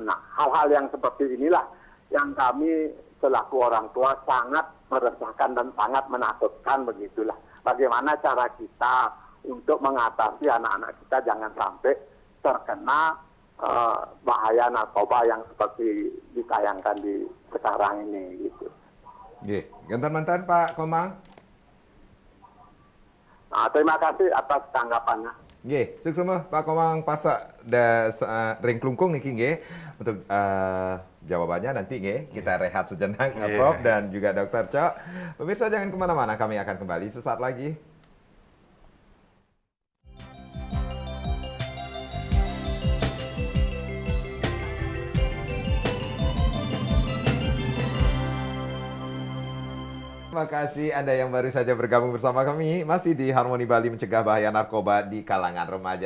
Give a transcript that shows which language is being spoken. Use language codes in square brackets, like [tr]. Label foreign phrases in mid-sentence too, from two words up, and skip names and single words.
[id] Nah, hal-hal yang seperti inilah yang kami selaku orang tua sangat meresahkan dan sangat menakutkan begitulah. Bagaimana cara kita untuk mengatasi anak-anak kita jangan sampai terkena bahaya narkoba yang seperti ditayangkan di sekarang ini gitu. [ban] nggih, ganten mantan Pak Komang. [id] Nah, terima kasih atas tanggapannya. [ban] Nggih, sukses Pak Komang Pase ring Klungkung niki nggih. [id] Untuk jawabannya nanti nggih kita rehat sejenak Prof dan juga Dr. Cok. Pemirsa jangan kemana-mana, kami akan kembali sesaat lagi. Terima kasih Anda yang baru saja bergabung bersama kami masih di Harmoni Bali mencegah bahaya narkoba di kalangan remaja.